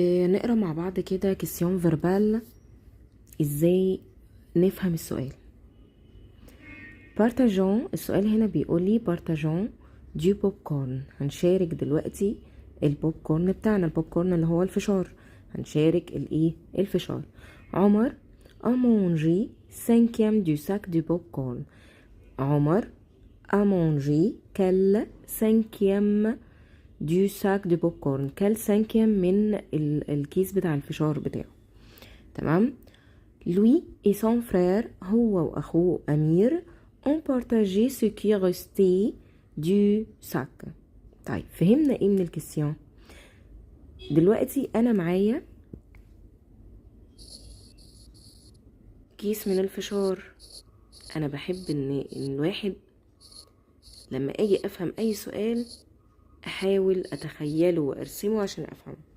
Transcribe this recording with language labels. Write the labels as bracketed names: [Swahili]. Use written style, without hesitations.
[Arabic] نقرا مع بعض كده كيسيون فيربال ازاي نفهم السؤال. بارتاجون، السؤال هنا بيقول لي بارتاجون دي بوب كورن، هنشارك دلوقتي البوب كورن بتاعنا، البوب كورن اللي هو الفشار، هنشارك الفشار. [French] عمر a mangé 5e du sac du popcorn. [Arabic] عمر [French] a mangé [Arabic] كل [French] 5e du sac de popcorn، [Arabic] كل 5 من الكيس بتاع الفشار بتاعه. تمام. [French] lui et son frère، [Arabic] هو واخوه امير [French] ont partagé ce qui restait du sac. [Arabic] طيب فهمنا ايه من الكسيون؟ دلوقتي انا معايا كيس من الفشار. انا بحب ان الواحد لما اجي افهم اي سؤال احاول اتخيله وارسمه عشان افهمه.